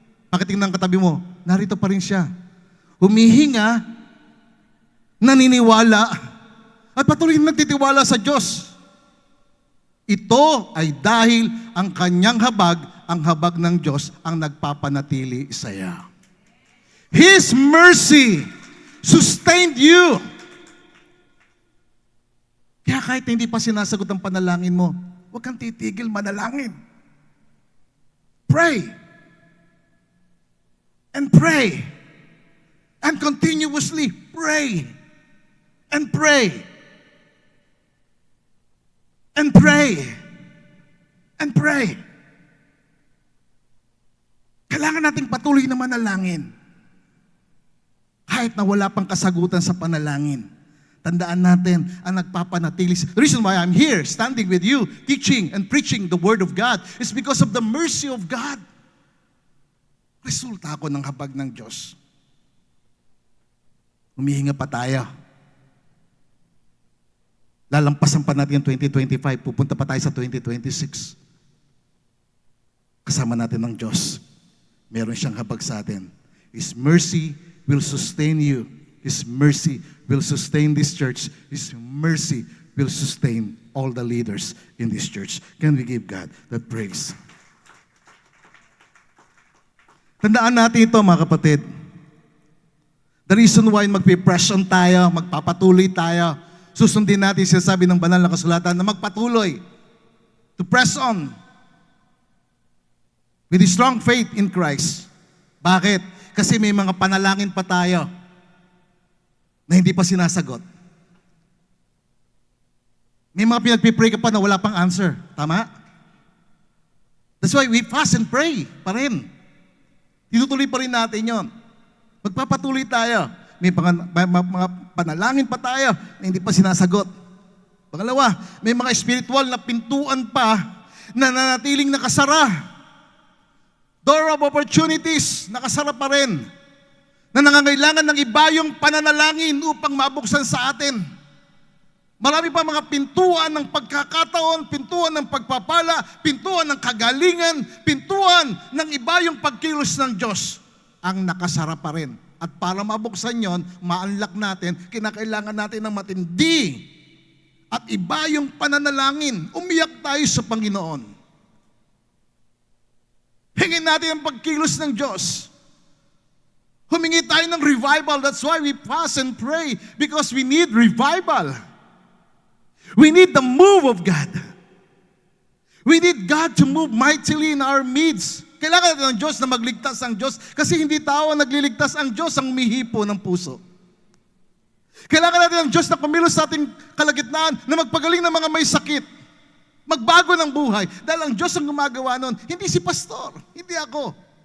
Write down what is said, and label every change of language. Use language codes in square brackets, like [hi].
[tl] Pakitingnan ang katabi mo, narito pa rin siya. Humihinga, naniniwala, at patuloy nagtitiwala sa Diyos. Ito ay dahil ang kanyang habag, ang habag ng Diyos, ang nagpapanatili sa iyo. [en] His mercy sustained you. [tl] Kaya kahit hindi pa sinasagot ang panalangin mo, huwag kang titigil manalangin. [en] Pray. And pray. And continuously pray. And pray. And pray. And pray. [tl] Kailangan nating patuloy na manalangin. Kahit na wala pang kasagutan sa panalangin. Tandaan natin ang nagpapanatili. [en] The reason why I'm here, standing with you, teaching and preaching the Word of God, is because of the mercy of God. [tl] Resulta ako ng habag ng Diyos. Humihinga pa tayo. Lalampasan pa natin yung 2025, pupunta pa tayo sa 2026. Kasama natin ng Diyos. Meron siyang habag sa atin. [en] His mercy will sustain you. His mercy will sustain this church. His mercy will sustain all the leaders in this church. Can we give God that praise? [tl] Tandaan natin ito, mga kapatid. [en] The reason why [tl] magpipress on tayo, magpapatuloy tayo, susundin natin sinasabi ng banal na kasulatan na magpatuloy [en] to press on with a strong faith in Christ. [tl] Bakit? Kasi may mga panalangin pa tayo na hindi pa sinasagot. May mga pinagpipray ka pa na wala pang answer. Tama? [en] That's why we fast and pray [tl] pa rin. Tinutuloy pa rin natin yon. Magpapatuloy tayo. May mga panalangin pa tayo na hindi pa sinasagot. Pangalawa, may mga spiritual na pintuan pa na nanatiling nakasara. [en] Door of opportunities, [tl] nakasara pa rin. Na nangangailangan ng iba yung pananalangin upang mabuksan sa atin. Marami pa mga pintuan ng pagkakataon, pintuan ng pagpapala, pintuan ng kagalingan, pintuan ng iba yung pagkilos ng Diyos ang nakasara pa rin. At para mabuksan yon, ma-unlock natin, kinakailangan natin ng matindi at iba yung pananalangin. Umiyak tayo sa Panginoon. Hingin natin ang pagkilos ng Diyos. Humingi tayo ng revival. [en] That's why we fast and pray, because we need revival. We need the move of God. We need God to move mightily in our midst. [tl] Kailangan natin ng Diyos na magligtas ang Diyos, kasi hindi tao ang nagliligtas, ang Diyos ang umihipo ng puso. Kailangan natin ng Diyos na kumilos sa ating kalagitnaan, na magpagaling ng mga may sakit, magbago ng buhay, dahil ang Diyos ang gumagawa nun, hindi si pastor, hindi ako.